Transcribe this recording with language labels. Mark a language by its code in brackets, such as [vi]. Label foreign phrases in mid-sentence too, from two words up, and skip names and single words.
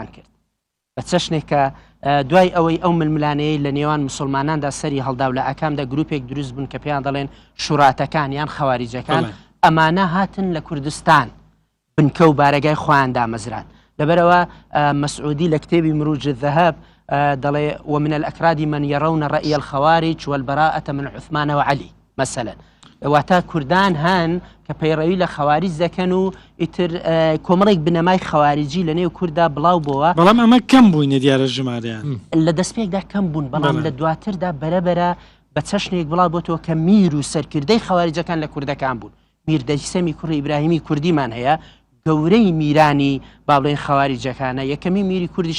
[ckb] کرد بە چەشنێک کە دوای ئەوەی ئەو ململانەیە لە نێوان مسلماناندا سەری هەڵدا و لە ئەکامدا گروپێک دروست بوون کە پێیان دەڵێن شوڕاتەکان یان خەواریجەکان ئەمانە هاتن لە کوردستان بنکە و بارەگای خۆیان دامەزران لەبەرەوە مەسعودی لە کتێبی مروج الذهب دەڵێ [ar] ومن الأكراد من يرون رأي الخوارج والبراءة من عثمان وعلي مثلا [ckb] واتە کوردان هەن کە پەیڕەوی لە خەواریج دەکەن و ئیتر کۆمەڵێک بنەمای خەواریجی لە نێو کووردا بڵاو بووە بەڵام ئەمە کەم بووینە دیارە ژمارەیان لە دەستپێکدا کەم بوون بەڵام لە دواتردا بەرەبەرە بە چەشنێک بڵاو بۆتەوە کە میر و سەرکردەی خەواریجەکان لە کوردەکان بوون میر دەیسەمی کوڕی ئیبراهیمی کوردیمان هەیە گەورەی میرانی با بڵێن خەواریجەکانە یەکەمی میری کوردیشە